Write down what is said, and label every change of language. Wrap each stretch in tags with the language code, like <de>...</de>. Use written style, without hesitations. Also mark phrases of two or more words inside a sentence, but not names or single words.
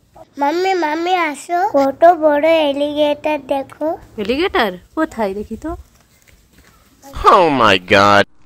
<bn>মম্মী মম্মী আসো কত বড় এলিগেটর দেখো। এলিগেটর কোথায় দেখি তো।</bn> <en>Oh my god.</en>